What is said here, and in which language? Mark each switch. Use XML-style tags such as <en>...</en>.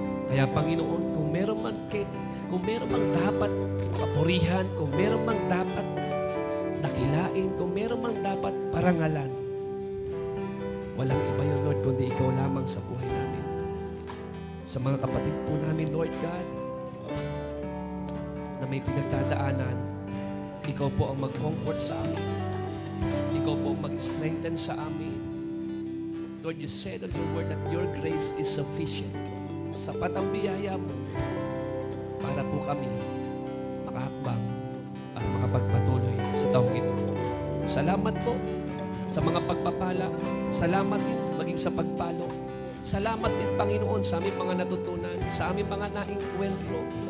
<tl>Kaya Panginoon, kung meron mang dapat papurihan, kung meron mang dapat dakilain, kung meron mang dapat parangalan, walang iba yun, Lord, kundi ikaw lamang sa buhay namin. Sa mga kapatid po namin, Lord God, na may pinagdadaanan, ikaw po ang mag-comfort sa amin. Ikaw po ang mag-strengthen sa amin.</tl> <en>Lord, you said on your word that your grace is sufficient.</en> <tl>Sapat ang biyaya mo para po kami makahakbang at makapagpatuloy sa taong ito. Salamat po sa mga pagpapala. Salamat din maging sa pagpalo. Salamat din, Panginoon, sa aming mga natutunan, sa aming mga naengkwentro.</tl>